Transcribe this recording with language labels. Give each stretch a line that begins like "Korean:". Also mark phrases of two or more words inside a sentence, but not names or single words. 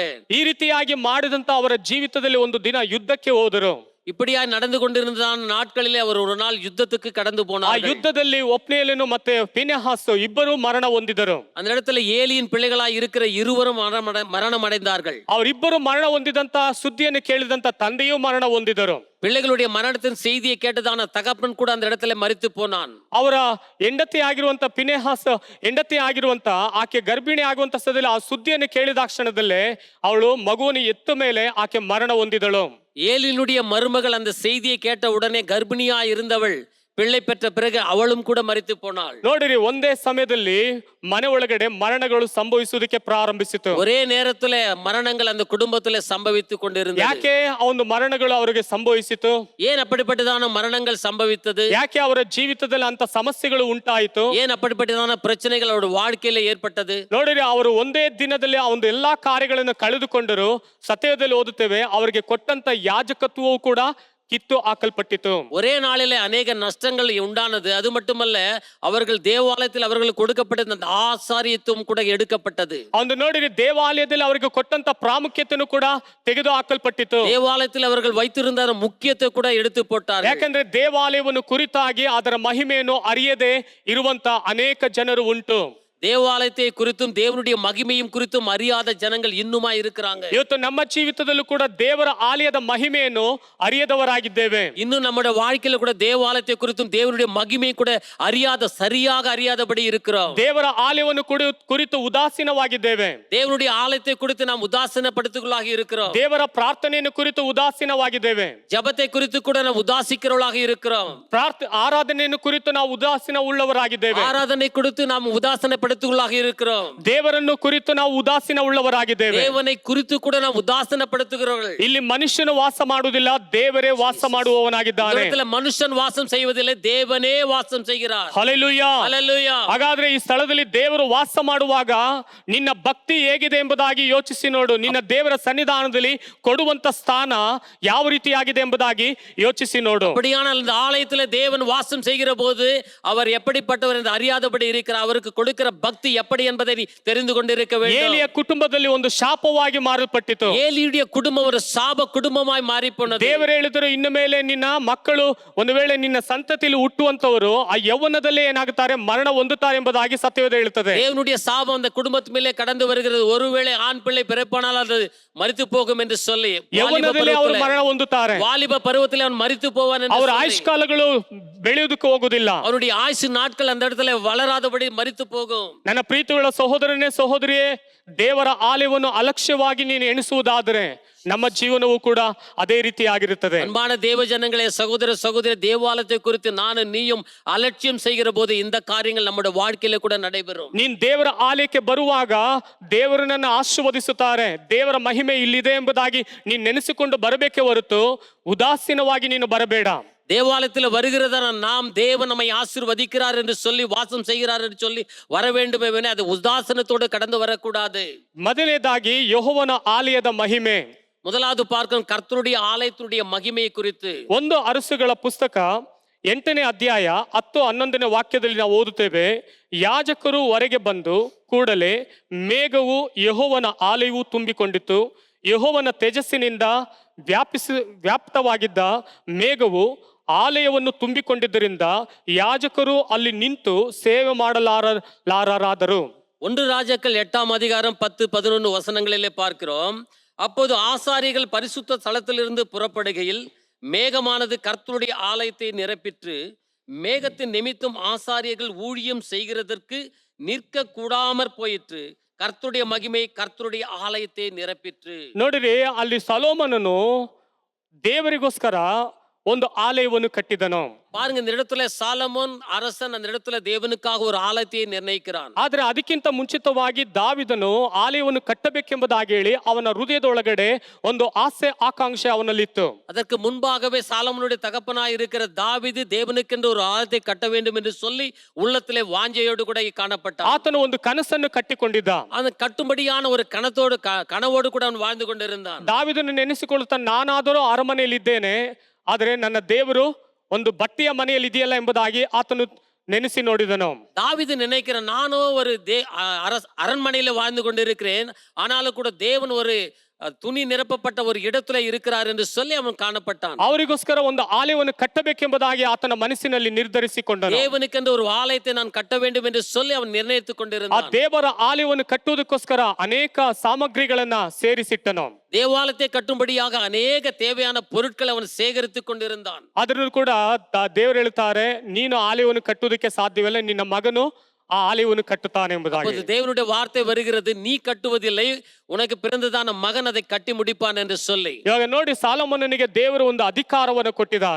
Kannada: ಈ ರೀತಿಯಾಗಿ ಮಾಡಿದಂತ ಅವರ ಜೀವಿತದಲ್ಲಿ ಒಂದು ದಿನ ಯುದ್ಧಕ್ಕೆ ಹೋದರು.
Tamil: இப்படியா நடந்து கொண்டிருந்த நாட்களிலே அவர் ஒரு நாள் யுத்தத்துக்கு கடந்து ಆ போனார்.
Kannada: ಯುದ್ಧದಲ್ಲಿ ಒಪ್ನೇಲನು ಮತ್ತೆ ಪಿನೆಹಾಸ್ ಇಬ್ಬರು ಮರಣ ಹೊಂದಿದರು.
Tamil: அந்த இடத்துல ஏலியின் பிள்ளைகளாய் இருக்கிற இருவரும் மரணம் அடைந்தார்கள்.
Kannada: ಅವರಿಬ್ಬರು ಮರಣ ಹೊಂದಿದಂತ ಸುದ್ದಿಯನ್ನು ಕೇಳಿದಂತ ತಂದೆಯೂ ಮರಣ ಹೊಂದಿದರು.
Tamil: பிள்ளைகளுடைய மரணத்தின் செய்தியை கேட்டதான தகப்பன் கூட அந்த இடத்துல மரித்து போனான்.
Kannada: ಅವರ ಹೆಂಡತಿ ಆಗಿರುವಂತ ಪಿನೆಹಾಸ್ ಹೆಂಡತಿ ಆಗಿರುವಂತ ಆಕೆ ಗರ್ಭಿಣಿ ಆಗುವಂತ ಸ್ಥಳದಲ್ಲಿ ಆ ಸುದ್ದಿಯನ್ನು ಕೇಳಿದ ಕ್ಷಣದಲ್ಲೇ ಅವಳು ಮಗುವನ್ನು ಎತ್ತ ಮೇಲೆ ಆಕೆ ಮರಣ ಹೊಂದಿದಳು.
Tamil: ஏலினுடைய மருமகள் அந்த செய்தியை கேட்ட உடனே கர்ப்பிணியா இருந்தவள் பிள்ளை பெற்ற பிறகு அவளும் கூட மரித்து போனாள்.
Kannada: ನೋಡಿರಿ, ಒಂದೇ ಸಮಯದಲ್ಲಿ ಮನೆ ಒಳಗಡೆ ಮರಣಗಳು ಸಂಭವಿಸುವುದಕ್ಕೆ ಪ್ರಾರಂಭಿಸಿತು.
Tamil: ஒரே நேரத்துல மரணங்கள் அந்த குடும்பத்துல சம்பவித்துக் கொண்டிருந்தது.
Kannada: ಯಾಕೆ ಆ ಒಂದು ಮರಣಗಳು ಅವರಿಗೆ ಸಂಭವಿಸಿತು?
Tamil: ஏன் அப்படிப்பட்டதான மரணங்கள் சம்பவித்தது?
Kannada: ಯಾಕೆ ಅವರ ಜೀವಿತದಲ್ಲಿ ಅಂತ ಸಮಸ್ಯೆಗಳು ಉಂಟಾಯಿತು?
Tamil: ஏன் அப்படிப்பட்டதான பிரச்சனைகள் அவருடைய வாழ்க்கையில ஏற்பட்டது?
Kannada: ನೋಡಿರಿ, ಅವರು ಒಂದೇ ದಿನದಲ್ಲಿ ಆ ಒಂದು ಎಲ್ಲಾ ಕಾರ್ಯಗಳನ್ನು ಕಳೆದುಕೊಂಡರು. ಸತ್ಯದಲ್ಲಿ ಓದುತ್ತೇವೆ, ಅವರಿಗೆ ಕೊಟ್ಟಂತ ಯಾಜಕತ್ವವು ಕೂಡ ಕಿತ್ತು ಹಾಕಲ್ಪಟ್ಟಿತು.
Tamil: ஒரே நாளிலே அநேக நஷ்டங்கள் உண்டானது. அது மட்டுமல்ல, அவர்கள் தேவாலயத்தில் அவர்களுக்கு கொடுக்கப்பட்ட அந்த ஆசாரியத்துவம் கூட எடுக்கப்பட்டது.
Kannada: ಒಂದು ನೋಡಿರಿ, ದೇವಾಲಯದಲ್ಲಿ ಅವರಿಗೆ ಕೊಟ್ಟಂತ ಪ್ರಾಮುಖ್ಯತೆಯನ್ನು ಕೂಡ ತೆಗೆದು ಹಾಕಲ್ಪಟ್ಟಿತು.
Tamil: தேவாலயத்தில் அவர்கள் வைத்திருந்த முக்கியத்தை கூட எடுத்து போட்டார்கள்.
Kannada: ಯಾಕಂದ್ರೆ ದೇವಾಲಯವನ್ನು ಕುರಿತಾಗಿ ಅದರ ಮಹಿಮೆಯನ್ನು ಅರಿಯದೆ ಇರುವಂತ ಅನೇಕ ಜನರು ಉಂಟು.
Tamil: தேவாலயத்தை குறித்தும் தேவனுடைய மகிமையும் குறித்தும் அறியாத ஜனங்கள் இன்னுமா இருக்கிறாங்க.
Kannada: ಇವತ್ತು ನಮ್ಮ ಜೀವಿತದಲ್ಲೂ ಕೂಡ ದೇವರ ಆಲಯದ ಮಹಿಮೆಯನ್ನು ಅರಿಯದವರಾಗಿದ್ದೇವೆ.
Tamil: இன்னும் நம்முடைய வாழ்க்கையில கூட தேவாலயத்தை குறித்தும் தேவனுடைய மகிமையை கூட சரியாக அறியாதபடி இருக்கிறோம்.
Kannada: ದೇವರ ಆಲಯವನ್ನು ಕುರಿತು ಉದಾಸೀನವಾಗಿದ್ದೇವೆ.
Tamil: தேவனுடைய ஆலயத்தை குறித்து நாம் உதாசீனப்படுத்துகளாக இருக்கிறோம்.
Kannada: ದೇವರ ಪ್ರಾರ್ಥನೆಯನ್ನು ಕುರಿತು ಉದಾಸೀನವಾಗಿದ್ದೇವೆ.
Tamil: ஜெபத்தை குறித்து கூட நாம் உதாசிக்கிறவர்களாக இருக்கிறோம்.
Kannada: ಆರಾಧನೆಯನ್ನು ಕುರಿತು ನಾವು ಉದಾಸೀನ ಉಳ್ಳವರಾಗಿದ್ದೇವೆ.
Tamil: ஆராதனை குறித்து நாம் உதாசீனப்படுத்துகளாக இருக்கிறோம்.
Kannada: ದೇವರನ್ನು ಕುರಿತು ನಾವು ಉದಾಸೀನ ಉಳ್ಳವರಾಗಿದ್ದೇವೆ.
Tamil: தேவனை குறித்து கூட நாம் உதாசீனப்படுத்துகிறவர்கள்.
Kannada: ಇಲ್ಲಿ ಮನುಷ್ಯನು ವಾಸ ಮಾಡುವುದಿಲ್ಲ, ದೇವರೇ ವಾಸ ಮಾಡುವವನಾಗಿದ್ದಾನೆ.
Tamil: மனுஷன் வாசம் செய்வதில்லை, தேவனே வாசம் செய்கிறார்.
Kannada: ಹಲ್ಲೆಲೂಯಾ. ಹಲ್ಲೆಲೂಯಾ. ಹಾಗಾದ್ರೆ ಈ ಸ್ಥಳದಲ್ಲಿ ದೇವರು ವಾಸ ಮಾಡುವಾಗ ನಿನ್ನ ಭಕ್ತಿ ಹೇಗಿದೆ ಎಂಬುದಾಗಿ ಯೋಚಿಸಿ ನೋಡು. ನಿನ್ನ ದೇವರ ಸನ್ನಿಧಾನದಲ್ಲಿ ಕೊಡುವಂತ ಸ್ಥಾನ ಯಾವ ರೀತಿಯಾಗಿದೆ ಎಂಬುದಾಗಿ ಯೋಚಿಸಿ ನೋಡು.
Tamil: அப்படியானால் இந்த ஆலயத்தில் தேவன் வாசம் செய்கிற போது அவர் எப்படிப்பட்டவர் என்று அறியாதபடி இருக்கிறார். அவருக்கு கொடுக்கிற பக்தி எப்படி என்பதை நீ தெரிந்து கொண்டிருக்க வேண்டும்.
Kannada: ಏಲಿಯ ಕುಟುಂಬದಲ್ಲಿ ಒಂದು ಶಾಪವಾಗಿ ಮಾರಲ್ಪಟ್ಟಿತು.
Tamil: ஏலியுடைய குடும்பம் ஒரு சாப குடும்பமாய் மாறி போனது.
Kannada: ದೇವರು ಹೇಳಿದರು, ಇನ್ನು ಮೇಲೆ ನಿನ್ನ ಮಕ್ಕಳು ಒಂದು ವೇಳೆ ನಿನ್ನ ಸಂತತಿಯಲ್ಲಿ ಹುಟ್ಟುವಂತವರು ಆ ಯೌವನದಲ್ಲೇ ಏನಾಗುತ್ತಾರೆ, ಮರಣ ಹೊಂದುತ್ತಾರೆ ಎಂಬುದಾಗಿ ಸತ್ಯವೇದ ಹೇಳುತ್ತದೆ.
Tamil: தேவனுடைய சாபம் அந்த குடும்பத்து மேலே கடந்து வருகிறது. ஒருவேளை ஆண் பிள்ளை பிறப்பானால் அது மரித்து போகும் என்று சொல்லி
Kannada: ಯೌವನದಲ್ಲಿ ಅವರು ಮರಣ ಹೊಂದುತ್ತಾರೆ.
Tamil: வாலிப பருவத்தில் அவன் மரித்து போவான் என்று
Kannada: ಅವರ ಆಯುಷ್ಕಾಲಗಳು ಬೆಳೆಯುವುದಕ್ಕೆ ಹೋಗುವುದಿಲ್ಲ.
Tamil: அவனுடைய ஆயுசு நாட்கள் அந்த இடத்துல வளராதபடி மரித்து போகும்.
Kannada: ನನ್ನ ಪ್ರೀತಿಯುಳ್ಳ ಸಹೋದರನೇ ಸಹೋದರಿಯೇ, ದೇವರ ಆಲಯವನ್ನು ಅಲಕ್ಷ್ಯವಾಗಿ ನೀನು ಎಣಿಸುವುದಾದರೆ ನಮ್ಮ ಜೀವನವೂ ಕೂಡ ಅದೇ ರೀತಿಯಾಗಿರುತ್ತದೆ.
Tamil: அன்பான தேவ ஜனங்களே, சகோதர சகோதரி, தேவாலயத்தை குறித்து நானும் நீயும் அலட்சியம் செய்கிற போது இந்த காரியங்கள் நம்முடைய வாழ்க்கையில கூட நடைபெறும்.
Kannada: ನೀನ್ ದೇವರ ಆಲಯಕ್ಕೆ ಬರುವಾಗ ದೇವರು ನನ್ನ ಆಶೀರ್ವದಿಸುತ್ತಾರೆ, ದೇವರ ಮಹಿಮೆ ಇಲ್ಲಿದೆ ಎಂಬುದಾಗಿ ನೀನ್ ನೆನೆಸಿಕೊಂಡು ಬರಬೇಕೇ ಹೊರತು ಉದಾಸೀನವಾಗಿ ನೀನು ಬರಬೇಡ.
Tamil: தேவாலயத்தில் வருகிறதான நாம் தேவன் நம்மை ஆசீர்வதிக்கிறார் என்று சொல்லி வாசம் செய்கிறார் என்று சொல்லி வர வேண்டுமே, அது உதாசனத்தோடு கடந்து வரக்கூடாது.
Kannada: ಮೊದಲನೇದಾಗಿ ಯೆಹೋವನ ಆಲಯದ ಮಹಿಮೆ.
Tamil: முதலாவது பார்க்கிறோம் கர்த்தருடைய ஆலயத்துடைய மகிமையை குறித்து.
Kannada: ಒಂದು ಅರಸುಗಳ ಪುಸ್ತಕ 8ನೇ ಅಧ್ಯಾಯ 10-11ನೇ ವಾಕ್ಯದಲ್ಲಿ ನಾವು ಓದುತ್ತೇವೆ. ಯಾಜಕರು ಹೊರಗೆ ಬಂದು ಕೂಡಲೇ ಮೇಘವು ಯೆಹೋವನ ಆಲಯವು ತುಂಬಿಕೊಂಡಿತು. ಯೆಹೋವನ ತೇಜಸ್ಸಿನಿಂದ ವ್ಯಾಪ್ತವಾಗಿದ್ದ ಮೇಘವು ಆಲಯವನ್ನು ತುಂಬಿಕೊಂಡಿದ್ದರಿಂದ ಯಾಜಕರು ಅಲ್ಲಿ ನಿಂತು ಸೇವೆ ಮಾಡಲಾರರಾದರು.
Tamil: 1 ராஜாக்கள் 8ஆம் அதிகாரம் 10-11 வசனங்களிலே பார்க்கிறோம். அப்போது ஆசாரிகள் பரிசுத்த ஸ்தலத்திலிருந்து புறப்படுகையில் மேகமானது கர்த்தருடைய ஆலயத்தை நிரப்பிற்று. மேகத்தின் நிமித்தம் ஆசாரியர்கள் ஊழியம் செய்கிறதற்கு நிற்க கூடாமற் போயிற்று. கர்த்தருடைய மகிமை கர்த்தருடைய ஆலயத்தை நிரப்பிற்று.
Kannada: ನೋಡಿರಿ, ಅಲ್ಲಿ ಸೊಲೊಮೋನನು ದೇವರಿಗೋಸ್ಕರ ಒಂದು ಆಲಯವನ್ನು ಕಟ್ಟಿದನು.
Tamil: பாருங்க, இந்த இடத்துல சாலமோன் அரசன் அந்த இடத்துல தேவனுக்காக ஒரு ஆலயத்தை நிர்ணயிக்கிறான்.
Kannada: ಆದ್ರೆ ಅದಕ್ಕಿಂತ ಮುಂಚಿತವಾಗಿ ದಾವಿದನು ಆಲಯವನ್ನು ಕಟ್ಟಬೇಕೆಂಬುದಾಗಿ ಹೇಳಿ ಅವನ ಹೃದಯದೊಳಗಡೆ ಒಂದು ಆಸೆ ಆಕಾಂಕ್ಷೆ ಅವನಲ್ಲಿತ್ತು.
Tamil: அதற்கு முன்பாகவே சாலமோனுடைய தகப்பனாய் இருக்கிற தாவீது தேவனுக்கென்று ஒரு ஆலயத்தை கட்ட வேண்டும் என்று சொல்லி உள்ளத்திலே வாஞ்சையோடு கூட காணப்பட்டான்.
Kannada: ಆತನು ಒಂದು ಕನಸನ್ನು ಕಟ್ಟಿಕೊಂಡಿದ್ದ.
Tamil: அந்த கட்டும்படியான ஒரு கனவோடு கூட அவன் வாழ்ந்து கொண்டிருந்தான்.
Kannada: ದಾವಿದನು ನೆನೆಸಿಕೊಳ್ಳುತ್ತಾ, ನಾನಾದರೂ ಅರಮನೆಯಲ್ಲಿದ್ದೇನೆ, ಆದರೆ ನನ್ನ ದೇವರು ಒಂದು ಬಟ್ಟೆಯ ಮನೆಯಲ್ಲಿ ಇದೆಯಲ್ಲ ಎಂಬುದಾಗಿ ಆತನು ನೆನೆಸಿ ನೋಡಿದನು.
Tamil: தாவீது நினைக்கிறான், நானோ ஒரு அரண்மனையில வாழ்ந்து கொண்டிருக்கிறேன், ஆனாலும் கூட தேவன் ஒரு துணி நிரப்பப்பட்ட ஒரு இடத்துல இருக்கிறார் என்று சொல்லி அவன் காணப்பட்டான்.
Kannada: ಅವರಿಗೋಸ್ಕರ ಒಂದು ಆಲಯವನ್ನು ಕಟ್ಟಬೇಕೆಂಬುದಾಗಿ ಆತನ ಮನಸ್ಸಿನಲ್ಲಿ ನಿರ್ಧರಿಸಿಕೊಂಡನು.
Tamil: தேவனுக்கென்று ஒரு ஆலயத்தை நான் கட்ட வேண்டும் என்று சொல்லி அவன் நிர்ணயித்துக் ಆ கொண்டிருந்தான்.
Kannada: ದೇವರ ಆಲಯವನ್ನು ಕಟ್ಟುವುದಕ್ಕோಸ್ಕರ ಅನೇಕ ಸಾಮಗ್ರಿಗಳನ್ನ ಸೇರಿಸಿಟ್ಟನು.
Tamil: தேவாலயத்தை கட்டும்படியாக ಅನೇಕ தேவையான பொருட்களை ಅವನು சேகரித்துக் கொண்டிருந்தான்.
Kannada: ಆದ್ರೂ ಕೂಡ ದೇವರು ಹೇಳ್ತಾರೆ, ನೀನು ಆಲಯವನ್ನು ಕಟ್ಟುವುದಕ್ಕೆ ಸಾಧ್ಯವಿಲ್ಲ, ನಿನ್ನ ಮಗನು ಆ ಆಲಯವನ್ನು ಕಟ್ಟುತ್ತಾನೆ ಎಂಬುದಾಗಿ.
Tamil: அப்போது தேவனுடைய வார்த்தை வருகிறது, நீ கட்டுவதில்லை, உனக்கு பிறந்ததான மகன் அதை கட்டி முடிப்பான் என்று சொல்லி.
Kannada: ಇವಾಗ ನೋಡಿ, ಸಾಲೊಮೋನನಿಗೆ ದೇವರು ಒಂದು ಅಧಿಕಾರವನ್ನು ಕೊಟ್ಟಿದ್ದಾರೆ.